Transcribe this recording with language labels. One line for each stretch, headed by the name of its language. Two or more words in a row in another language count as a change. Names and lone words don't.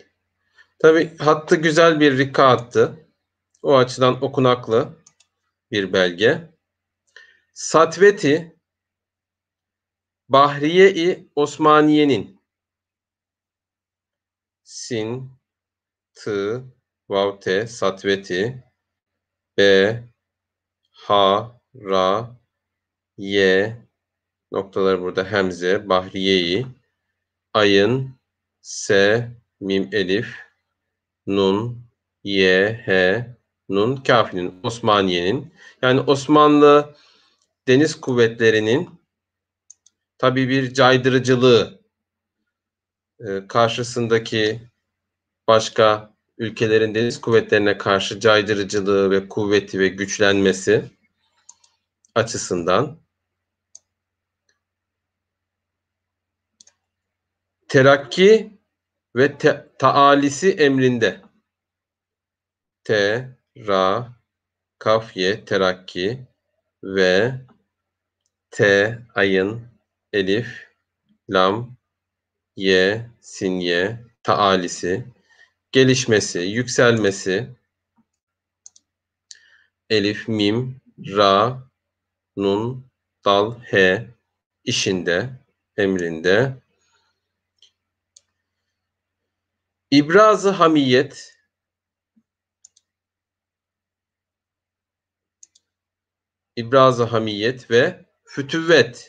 Turkish: Tabii hattı güzel bir rika hattı. O açıdan okunaklı bir belge. Satveti Bahriye-i Osmaniye'nin sin, tı, vav, te, satveti, b, ha, ra, ye, noktaları burada hemze, Bahriye-i, ayın, se, mim, elif, nun, ye, he, nun, kafinin, Osmaniye'nin, yani Osmanlı Deniz Kuvvetleri'nin tabii bir caydırıcılığı, karşısındaki başka ülkelerin deniz kuvvetlerine karşı caydırıcılığı ve kuvveti ve güçlenmesi açısından terakki ve taalisi emrinde. Te, ra, kaf, ye, terakki ve te, ayın, elif, lam, ye, sin, ye, taalisi gelişmesi, yükselmesi, elif, mim, ra, nun, dal, he, işinde, emrinde. İbraz-ı hamiyet, İbraz-ı hamiyet ve fütüvvet.